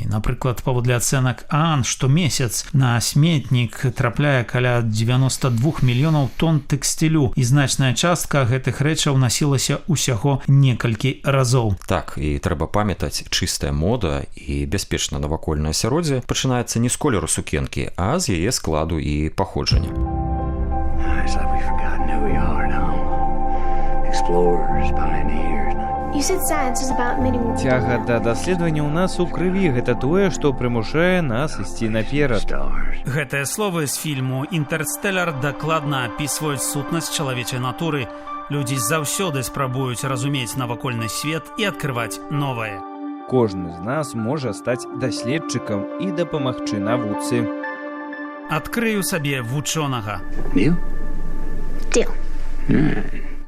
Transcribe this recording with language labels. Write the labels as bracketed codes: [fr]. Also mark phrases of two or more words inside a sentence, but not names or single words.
[be] Напрыклад, паводле ацэнак ААН, штомесяц на сметнік трапляе каля 92 мільёнаў тонн тэкстылю, і значная частка гэтых рэчаў насілася ўсяго некалькі разоў. Так, і трэба памятаць, чыстая мода і бяспечнае навакольнае асяроддзе пачынаецца не з колеру сукенкі, а з яе складу і паходжання. [en] It's like we've forgotten who we are now. Explorers, pioneers. You said science is about meeting [be] Цяга да даследавання ў нас у крыві, гэта тое, што прымушае нас ісці наперад. [en] Stars. [be] Гэтыя словы з фільму «Інтэрстэлар» дакладна апісваюць сутнасць чалавечай натуры. Людзі заўсёды спрабуюць разумець навакольны свет і адкрываць новае. Кожны з нас можа стаць даследчыкам і дапамагчы навуцы. Адкрыю сабе вучонага. [en] You? Deal.